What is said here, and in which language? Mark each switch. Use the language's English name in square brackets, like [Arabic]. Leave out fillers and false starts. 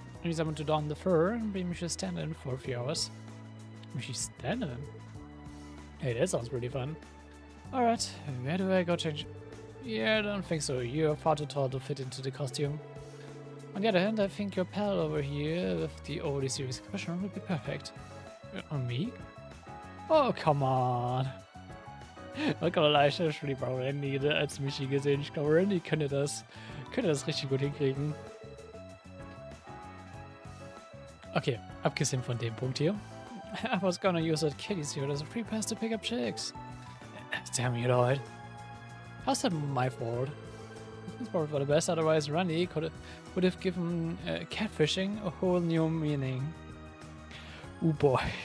[English] I need someone to don the fur and be Michi's stand-in for a few hours. Michi's stand-in? Hey, that sounds pretty fun. Alright, where do I go change? Yeah, I don't think so. You're far too tall to fit into the costume. On the other hand, I think your pal over here with the overly serious expression would be perfect. Me? Oh, come on. Not gonna lie, [German] ich habe schon lieber Randy als Michi gesehen. Ich glaube, Randy könnte das richtig gut hinkriegen. Okay, abgesehen von dem Punkt hier. [English] I was gonna use that kitty's here as a free pass to pick up chicks. Damn you, Lloyd. How's that my fault? It's probably for the best, otherwise Randy would have given catfishing a whole new meaning. Oh boy.